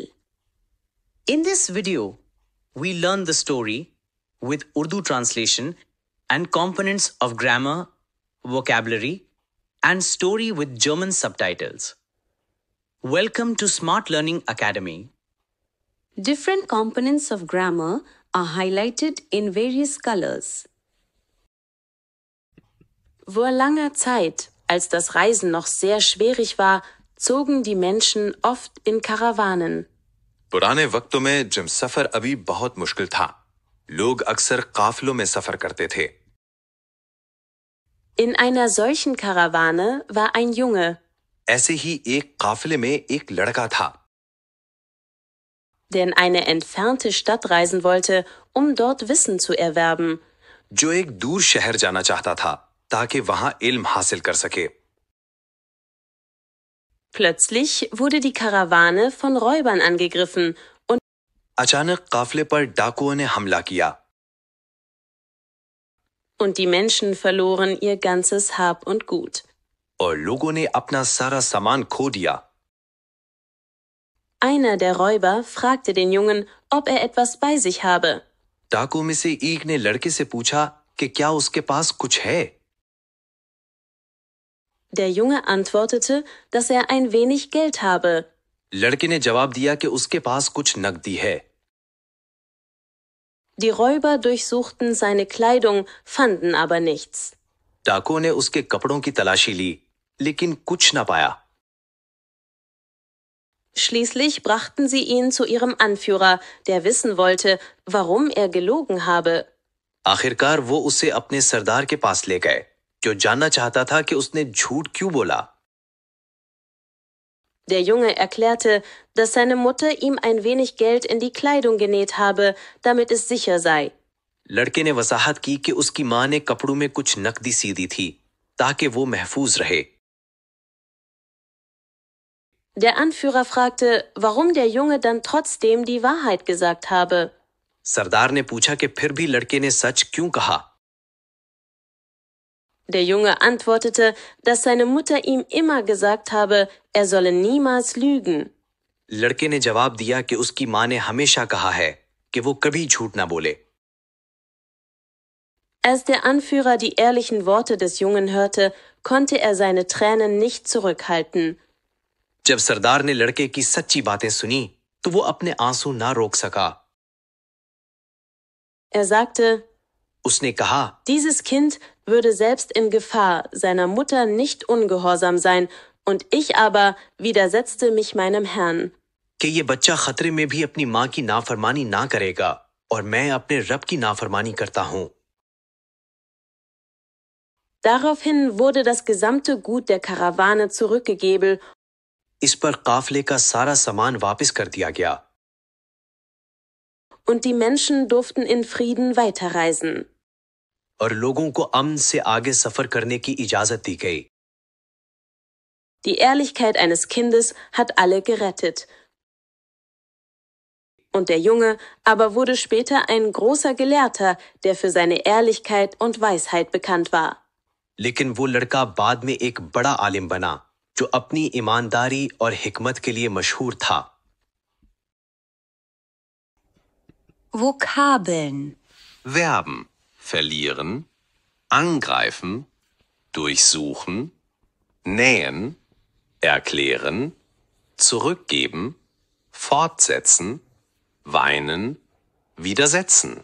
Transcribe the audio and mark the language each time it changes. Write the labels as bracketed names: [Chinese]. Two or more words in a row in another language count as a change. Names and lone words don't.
[English] In this video, we learn the story with Urdu translation and components of grammar, vocabulary, and story with German subtitles. Welcome to Smart Learning Academy. Different components of grammar are highlighted in various colors. [German] Vor langer Zeit, als das Reisen noch sehr schwierig war, zogen die Menschen oft in Karawanen. [Urdu] پرانے وقتوں میں جب سفر ابھی بہت مشکل تھا، لوگ اکثر قافلوں میں سفر کرتے تھے. [German] In einer solchen Karawane war ein Junge, [Urdu] ایسے ہی ایک قافلے میں ایک لڑکا تھا, [German] der in eine entfernte Stadt reisen wollte, um dort Wissen zu erwerben. [Urdu] جو ایک دور شہر جانا چاہتا تھا تاکہ وہاں علم حاصل کر سکے. [German] Plötzlich wurde die Karawane von Räubern angegriffen und [Urdu] اچانک قافلے پر ڈاکوؤں نے حملہ کیا [German] die Menschen verloren ihr ganzes Hab und Gut. [Urdu] اور لوگوں نے اپنا سارا سامان کھو دیا. [German] Einer der Räuber fragte den Jungen, ob er etwas bei sich habe. [Urdu] ڈاکوؤں میں سے ایک نے لڑکے سے پوچھا کہ کیا اس کے پاس کچھ ہے. [German] Der Junge antwortete, dass er ein wenig Geld habe. [Urdu] لڑکے نے جواب دیا کہ اس کے پاس کچھ نقدی ہے. [German] Die Räuber durchsuchten seine Kleidung, fanden aber nichts. [Urdu] ڈاکوؤں نے اس کے کپڑوں کی تلاشی لی، لیکن کچھ نہ پایا. [German] Schließlich brachten sie ihn zu ihrem Anführer, der wissen wollte, warum er gelogen habe. [Urdu] آخرکار وہ اسے اپنے سردار کے پاس لے گئے، جو جاننا چاہتا تھا کہ اس نے جھوٹ کیوں بولا. [German] Der Junge erklärte, dass seine Mutter ihm ein wenig Geld in die Kleidung genäht habe, damit es sicher sei. [Urdu] لڑکے نے وضاحت کی کہ اس کی ماں نے کپڑوں میں کچھ نقدی سی دی تھی، تاکہ وہ محفوظ رہے. [German] Der Anführer fragte, warum der Junge dann trotzdem die Wahrheit gesagt habe. [Urdu] سردار نے پوچھا کہ پھر بھی لڑکے نے سچ کیوں کہا. [German] Der Junge antwortete, dass seine Mutter ihm immer gesagt habe, er solle niemals lügen. [Urdu] لڑکے نے جواب دیا کہ اس کی ماں نے ہمیشہ کہا ہے کہ وہ کبھی جھوٹ نہ بولے. [German] Als der Anführer die ehrlichen Worte des Jungen hörte, konnte er seine Tränen nicht zurückhalten. [Urdu] جب سردار نے لڑکے کی سچی باتیں سنی، تو وہ اپنے آنسو نہ روک سکا. [German] Er sagte, [Urdu] اس نے کہا, [German] dieses Kind würde selbst in Gefahr seiner Mutter nicht ungehorsam sein, und ich aber widersetzte mich meinem Herrn. [Urdu] کہ یہ بچہ خطرے میں بھی اپنی ماں کی نافرمانی نہ کرے گا، اور میں اپنے رب کی نافرمانی کرتا ہوں. [German] Daraufhin wurde das gesamte Gut der Karawane zurückgegeben [Urdu] اس پر قافلے کا سارا سامان واپس کر دیا گیا. [German] und die Menschen durften in Frieden weiterreisen. [Urdu] اور لوگوں کو امن سے آگے سفر کرنے کی اجازت دی گئی. [German] Die Ehrlichkeit eines Kindes hat alle gerettet. Und der Junge aber wurde später ein großer Gelehrter, der für seine Ehrlichkeit und Weisheit bekannt war. [Urdu] لیکن وہ لڑکا بعد میں ایک بڑا عالم بنا، جو اپنی ایمانداری اور حکمت کے لیے مشہور تھا. [German] Vokabeln. Verben: verlieren, angreifen, durchsuchen, nähen, erklären, zurückgeben, fortsetzen, weinen, widersetzen.